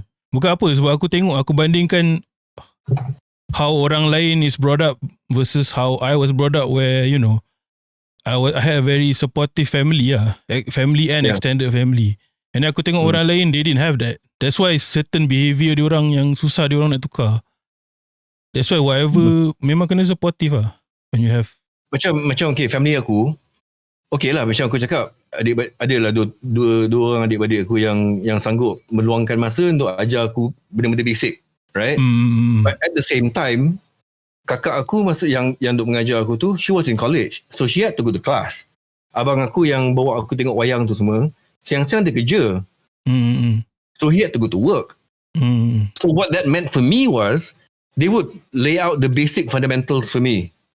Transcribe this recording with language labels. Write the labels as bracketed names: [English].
[Malay] Bukan apa, sebab aku tengok, aku bandingkan [English] how [Malay] orang lain [English] is brought up versus how I was brought up, where I had a very supportive family family and extended family, and [Malay] aku tengok orang lain, [English] they didn't have that. That's why certain behaviour [Malay] diorang yang susah diorang nak tukar. [English] That's why whatever memang kena supportive when you have [Malay] macam okay, family aku okay lah, macam aku cakap, adalah dua orang adik-beradik aku yang sanggup meluangkan masa untuk ajar aku benda-benda basic, right? [English] But at the same time, [Malay] kakak aku masa yang duk mengajar aku tu, [English] she was in college, so she had to go to class. [Malay] Abang aku yang bawa aku tengok wayang tu semua, siang-siang dia kerja, [English] so he had to go to work. So what that meant for me was, they would lay out the basic fundamentals for me.